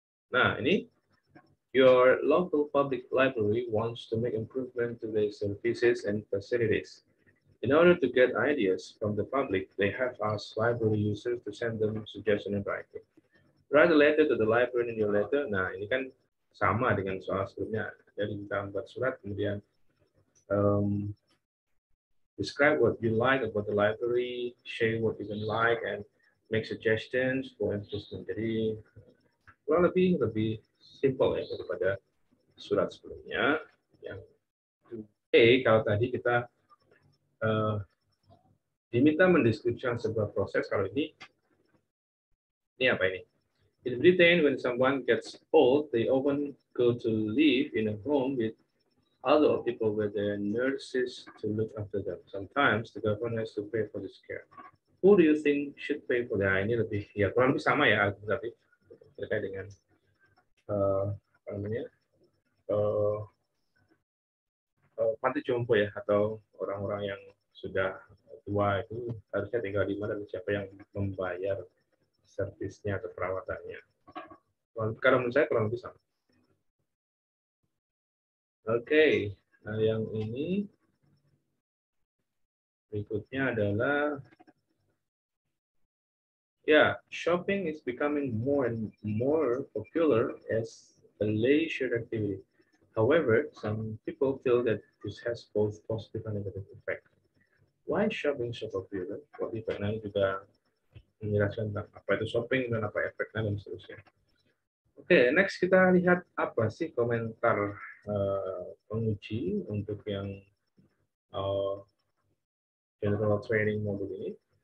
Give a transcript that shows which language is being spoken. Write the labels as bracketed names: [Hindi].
[Indonesian] Nah, ini [English] your local public library wants to make improvement to their services and facilities. In order to get ideas from the public, they have asked library users to send them suggestions in writing. Write a letter to the library in your letter. [Indonesian] Nah, ini kan sama dengan soal sebelumnya. Jadi kita membuat surat, kemudian [English] describe what you like about the library, share what you don't like, and make suggestions for improvement. [Indonesian] Jadi kurang lebih simple ya daripada surat sebelumnya. Yang kalau tadi kita diminta mendeskripsikan sebuah proses, kalau ini apa ini? [English] In Britain, when someone gets old, they often go to live in a home with other people with their nurses to look after them. Sometimes the government has to pay for this care. Who do you think should pay for that? [Indonesian] Ini lebih ya kurang lebih sama ya alternatif terkait dengan apa namanya panti jompo ya, atau orang-orang yang sudah tua itu harusnya tinggal di mana dan siapa yang membayar servisnya atau perawatannya. Kalau menurut saya kurang lebih sama. Oke, nah yang ini berikutnya adalah [English] shopping is becoming more and more popular as a leisure activity. However, some people feel that this has both positive and negative effect. Why shopping so popular? [Indonesian] Waktu Fernando juga menjelaskan tentang apa itu shopping dan apa efeknya dan seterusnya. Oke, next kita lihat apa sih komentar penguji untuk yang general training modul ini.